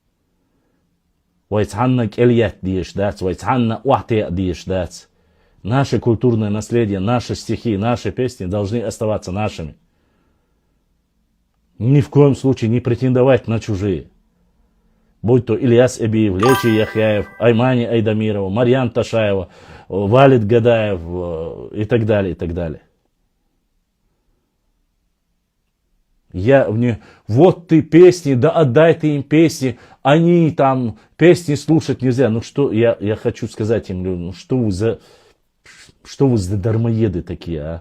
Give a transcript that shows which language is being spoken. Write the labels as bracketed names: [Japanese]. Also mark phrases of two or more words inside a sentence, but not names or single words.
[Russian] Наше культурное наследие, наши стихи, наши песни должны оставаться нашими. Ни в коем случае не претендовать на чужие. Будь то Ильяс Эбиев, Лечи Яхяев, Аймани Айдамирова, Марьян Ташаева, Валид Гадаев и так далее, и так далее. Вот ты песни, да отдай ты им песни, они там песни слушать нельзя. Ну что, я хочу сказать им, ну что вы за дармоеды такие, а?